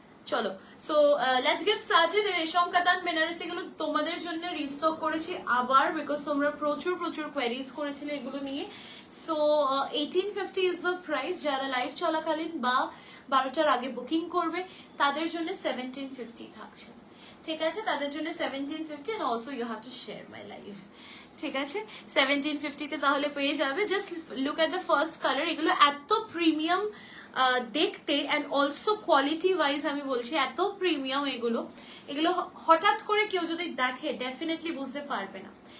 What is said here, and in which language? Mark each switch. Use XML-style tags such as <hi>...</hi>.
<bn>চলো,</bn> <en>So let's get started.</en> <bn>রেশম কাতান বেনারসি গুলো তোমাদের জন্য রিস্টক করেছি আবার, বিকজ তোমরা প্রচুর কোয়ারিজ করেছিলে এগুলো নিয়ে।</bn> <en>So 1850 is the price.</en> <bn>যারা লাইভ চলাকালীন বা 12টার আগে বুকিং করবে তাদের জন্য 1750 থাকছে। ঠিক আছে, তাদের জন্য 1750,</bn> <en>and also you have to share my live।</en> <bn>ঠিক আছে, 1750 তে তাহলে পেয়ে যাবে।</bn> <en>Just look at the first colour.</en> <bn>এগুলো এত প্রিমিয়াম দেখতে, অ্যান্ড অলসো কোয়ালিটি ওয়াইজ আমি বলছি এত প্রিমিয়াম এগুলো হঠাৎ করে কেউ যদি দেখে ডেফিনেটলি বুঝতে পারবে না।</bn>